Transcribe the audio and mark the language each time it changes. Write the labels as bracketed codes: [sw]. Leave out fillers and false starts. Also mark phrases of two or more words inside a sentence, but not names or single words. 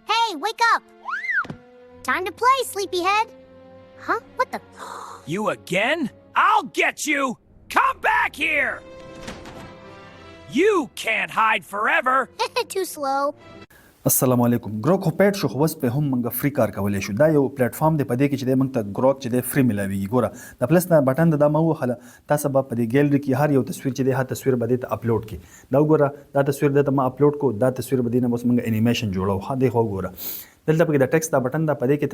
[en] Hey, wake up! Time to play, sleepyhead. Huh? What the? You again? I'll get you! Come back here! You can't hide forever! Too slow. [ps] السلام علیکم ګروک خو پیډ شو خو اوس په هم موږ فری کار کولی شو دا یو پلیټ فارم دی په دې کې چې دی موږ ته ګروک چې دی فری ملاویږي ګوره د پلس نه بټن دا ما ووهله تاسو به په دې ګیلري کې هر یو تصویر چې دی هر تصویر به دې ته اپلوډ کړي دا وګوره دا تصویر دې ته ما اپلوډ کو دا تصویر به دې نه اوس موږ انیمیشن جوړو ها دی خو وګوره دلته پکې د ټیکسټ دا بټن دا په دې کې